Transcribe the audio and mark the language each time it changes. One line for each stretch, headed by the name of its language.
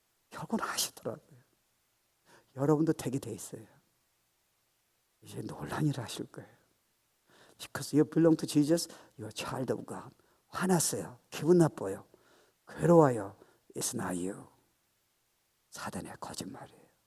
Korean: 결국은 하시더라고요. 여러분도 되게 돼 있어요. 이제 놀란 일을 하실 거예요.
English: Because you belong to Jesus, you're a child of God.
Korean: 화났어요. 기분 나빠요. 괴로워요.
English: It's not you.
Korean: 사단의 거짓말이에요.